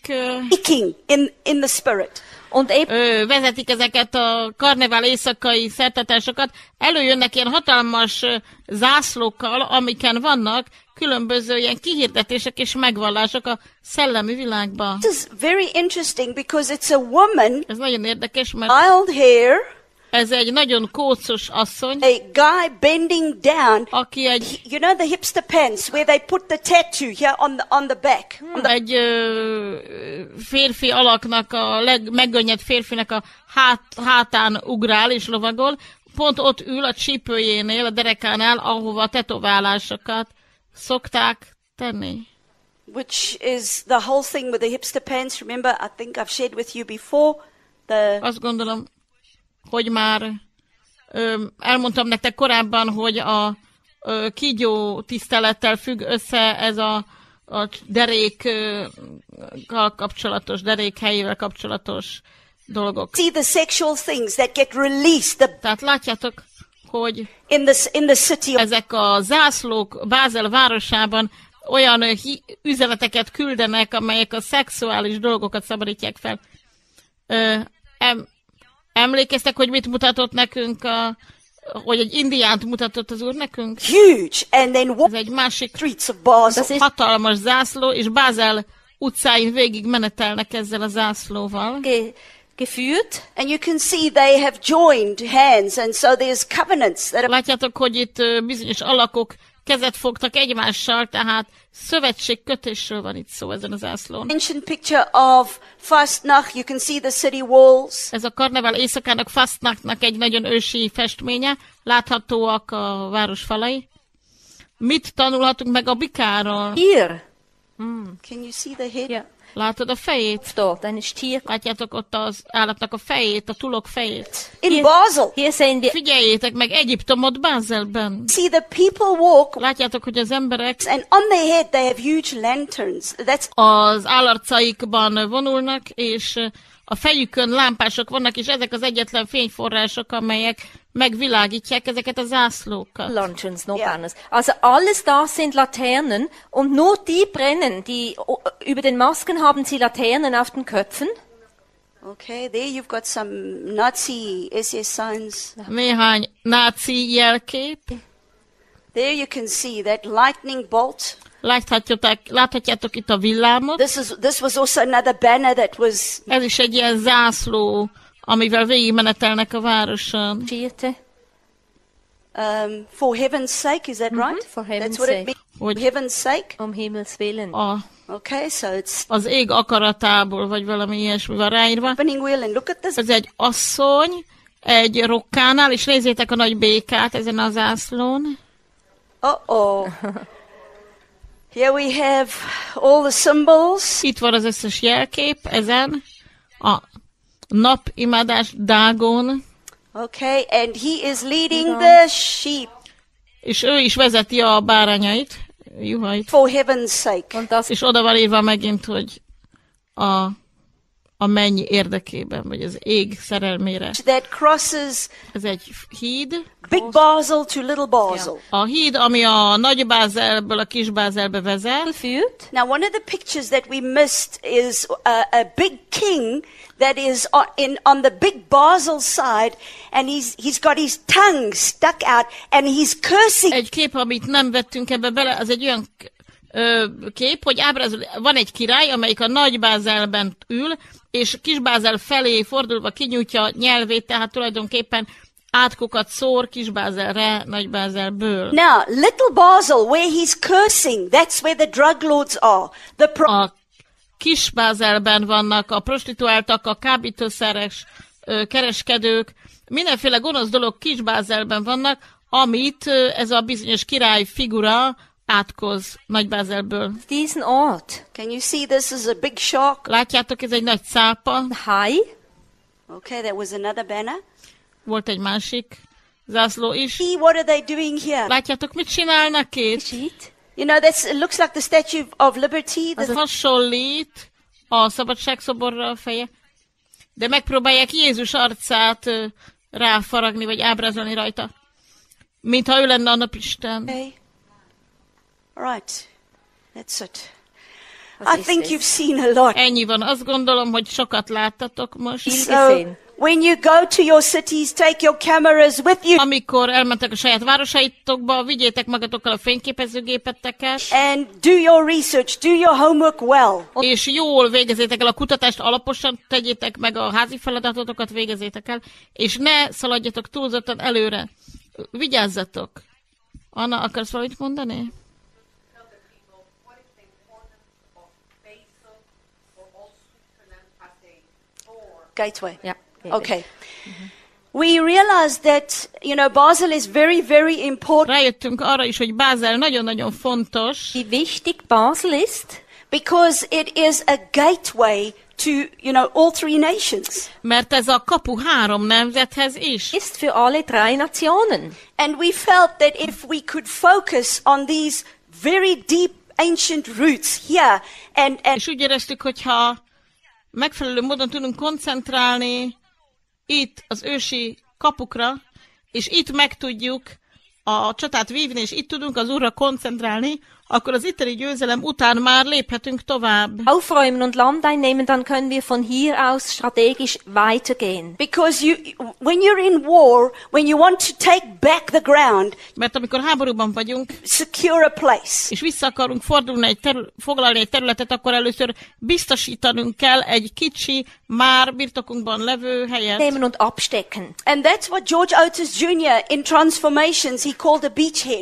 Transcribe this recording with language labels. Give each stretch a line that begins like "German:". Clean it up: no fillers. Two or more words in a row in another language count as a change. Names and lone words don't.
English: speaking in the spirit.
German: Und eben,
Hungarian: vezetik ezeket a karnevál éjszakai szertartásokat, előjönnek ilyen hatalmas zászlókkal, amiken vannak különböző ilyen kihirdetések és megvallások a szellemi világban.
English: This is very interesting because it's a woman,
Hungarian: Ez nagyon érdekes, mert
English: wild hair,
Hungarian: ez egy nagyon kócos asszony,
English: a guy bending down.
Hungarian: aki egy
English: You know the hipster pants where they put the tattoo here on the back?
Hungarian: egy férfi alaknak, a legmeggönnyed férfinek a hátán ugrál és lovagol, pont ott ül a csípőjénél, a derekánál, ahova a tetoválásokat szokták tenni.
English: Which is the whole thing with the hipster pants. Remember, I think I've shared with you before.
Hungarian: Azt gondolom, hogy már elmondtam nektek korábban, hogy a kígyó tisztelettel függ össze ez a a derékkal kapcsolatos, derék helyével kapcsolatos dolgok.
English: See the sexual things that get released.
Hungarian: Tehát látjátok, hogy
English: in the city.
Hungarian: Ezek a zászlók Bázel városában olyan üzeneteket küldenek, amelyek a szexuális dolgokat szabadítják fel. Emlékeztek, hogy mit mutatott nekünk, hogy egy indiánt mutatott az úr nekünk?
English: Huge, and then
Hungarian: ez egy másik
English: streets of Basel.
Hungarian: Hatalmas zászló, és Bázel utcáin végig menetelnek ezzel a zászlóval.
German: Geführt.
English: And you can see they have joined hands, and so there's covenants.
Hungarian: Látjátok, hogy itt bizonyos alakok kezet fogtak egymással, tehát szövetségkötésről van itt szó ezen az zászlón.
English: Ancient picture of Fastnacht, you can see the city walls.
Hungarian: Ez a karneval éjszakának, Fastnachtnak egy nagyon ősi festménye, láthatóak a város falai. Mit tanulhatunk meg a bikáról?
English: Here. Can you see the head? Yeah.
Hungarian: Látod a fejét?
German: Dort, ein Stier.
Hungarian: Látjátok ott az állatnak a fejét, a tulok fejét?
English: In Basel.
German: Hier sehen wir.
Hungarian: Figyeljétek meg Egyiptomot Bázelben.
English: See the people walk.
Hungarian: Látjátok, hogy az emberek
English: and on their head they have huge lanterns. That's
Hungarian: az állarcaikban vonulnak, és a fejükön lámpások vannak, és ezek az egyetlen fényforrások, amelyek megvilágítják ezeket a zászlókat.
English: Lanterns,
German: noch anders. Also alles das sind Laternen und nur die brennen, die über den Masken haben sie Laternen auf den Köpfen.
English: Okay, there you've got some Nazi SS signs.
Hungarian: Néhány náci jelkép.
English: There you can see that lightning bolt.
Hungarian: Láthatjátok itt a villámot.
English: This was also another banner that was.
Hungarian: Ez is egy ilyen zászló, amivel végigmenetelnek a városon.
English: For heaven's sake, is that right? For heaven's That's what it means. For heaven's sake.
German: Himmels willen.
English: Okay, so it's
Hungarian: az ég akaratából, vagy valami ilyesmi van ráírva. Ez egy asszony, egy rokkánál, és nézzétek a nagy békát ezen a zászlón. Uh-oh.
English: Here we have all the symbols.
Hungarian: Itt van az összes jelkép, ezen a napimádás Dágon.
English: Okay, and he is leading the sheep.
Hungarian: És ő is vezeti a bárányait, juhait.
English: For heaven's sake.
Hungarian: És oda van írva megint, hogy a menny érdekében, vagy az ég szerelmére.
English: That crosses
Hungarian: ez egy híd.
English: Big Basel to Little Basel.
Hungarian: A híd, ami a Nagy Bázelből a Kis Bázelbe vezet.
English: Now, one of the pictures that we missed is a big king that is on the Big Basel side, and he's got his tongue stuck out, and he's cursing.
Hungarian: Egy kép, amit nem vettünk ebbe bele, az egy olyan kép, hogy ábrázol, van egy király, amelyik a Nagy Bázelben ül, és Kis Bázel felé fordulva kinyújtja nyelvét, tehát tulajdonképpen átkokat szór Kis Bázelre, Nagy Bázelből.
English: Now, Little Basel, where he's cursing, that's where the drug lords are.
Hungarian: A Kis Bázelben vannak a prostituáltak, a kábítószeres kereskedők, mindenféle gonosz dolog Kis Bázelben vannak, amit ez a bizonyos király figura átkoz Nagy Bázelből.
German: Diesen Ort.
English: Can you see this is a big shark?
Hungarian: Látjátok, ez egy nagy cápa.
German: Hai.
English: Okay, that was another banner.
Hungarian: Volt egy másik zászló is.
English: See, what are they doing here?
Hungarian: Látjátok, mit csinálnak itt?
English: You know, it looks like the Statue of Liberty.
Hungarian: Az hasonlít a szabadságszoborra a feje, de megpróbálják Jézus arcát ráfaragni, vagy ábrázolni rajta, mintha ő lenne a napisten.
English: Okay. Right. That's it. I think you've seen a lot.
Hungarian: Ennyi van. Azt gondolom, hogy sokat láttatok most.
English: So, when you go to your cities, take your cameras with you. Amikor elmentek a saját városaitokba, vigyétek magatokkal a fényképezőgépeteket. And do your research, do your homework well.
Hungarian: És jól végezzétek el a kutatást, alaposan tegyétek meg a házi feladatotokat, végezzétek el, és ne szaladjatok túlzottan előre. Vigyázzatok. Anna, akarsz valamit mondani?
English: Gateway. Yeah. Okay. We realize that, Basel is very, very important.
Hungarian: Rájöttünk arra is, hogy Bázel nagyon-nagyon fontos.
German: Wie wichtig Basel ist?
English: Because it is a gateway to, all three nations.
Hungarian: Mert ez a kapu 3 nemzethez is.
German: Ist für alle 3 Nationen.
English: And we felt that if we could focus on these very deep ancient roots here.
Hungarian: És úgy éreztük, hogyha megfelelő módon tudunk koncentrálni itt az ősi kapukra, és itt meg tudjuk a csatát vívni, és itt tudunk az Úrra koncentrálni, akkor az itteni győzelem után már léphetünk tovább.
German: Aufräumen und Land einnehmen, dann können wir von hier aus strategisch weitergehen.
English: Because when you're in war, when you want to take back the ground,
Hungarian: mert amikor háborúban vagyunk,
English: secure a place.
Hungarian: És vissza akarunk fordulni foglalni egy területet, akkor először biztosítanunk kell egy kicsi, már birtokunkban levő helyet.
German: Nehmen und abstecken.
English: And that's what George Otis Jr. in Transformations he called a beachhead.